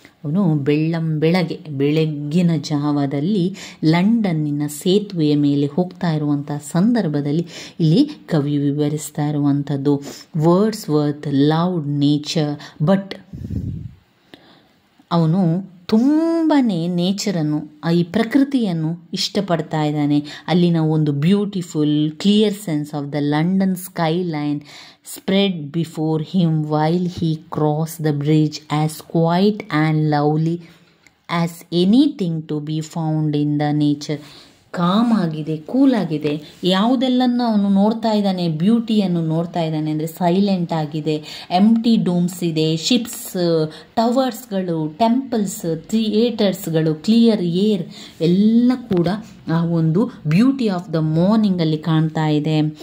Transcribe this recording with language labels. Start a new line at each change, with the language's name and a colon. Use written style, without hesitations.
Kannada: ಅವನು ಬೆಳಗ್ಗಿನ ಜಾವದಲ್ಲಿ ಲಂಡನ್ನಿನ ಸೇತುವೆಯ ಮೇಲೆ ಹೋಗ್ತಾ ಇರುವಂಥ ಸಂದರ್ಭದಲ್ಲಿ ಇಲ್ಲಿ ಕವಿ ವಿವರಿಸ್ತಾ ಇರುವಂಥದ್ದು. ವರ್ಡ್ಸ್ವರ್ತ್
English: loved nature, but
Kannada: ಅವನು ತುಂಬಾ ನೇಚರನ್ನು, ಈ ಪ್ರಕೃತಿಯನ್ನು ಇಷ್ಟಪಡ್ತಾ ಇದ್ದಾನೆ. ಅಲ್ಲಿನ ಒಂದು
English: Beautiful clear sense of the London skyline spread before him while he crossed the bridge, as quiet and lovely as anything to be found in the nature.
Kannada: Com ಆಗಿದೆ, cool ಆಗಿದೆ. ಯಾವುದೆಲ್ಲನ್ನು ಅವನು ನೋಡ್ತಾ ಇದ್ದಾನೆ, ಬ್ಯೂಟಿಯನ್ನು ನೋಡ್ತಾ ಇದ್ದಾನೆ ಅಂದರೆ ಸೈಲೆಂಟ್ ಆಗಿದೆ, ಎಂಟಿ domes ಇದೆ, ಶಿಪ್ಸ್, ಟವರ್ಸ್ಗಳು, ಟೆಂಪಲ್ಸ್, ಥಿಯೇಟರ್ಸ್ಗಳು, ಕ್ಲಿಯರ್ ಏರ್ ಎಲ್ಲ ಕೂಡ ಆ ಒಂದು ಬ್ಯೂಟಿ ಆಫ್ ದ ಮಾರ್ನಿಂಗಲ್ಲಿ ಕಾಣ್ತಾ ಇದೆ.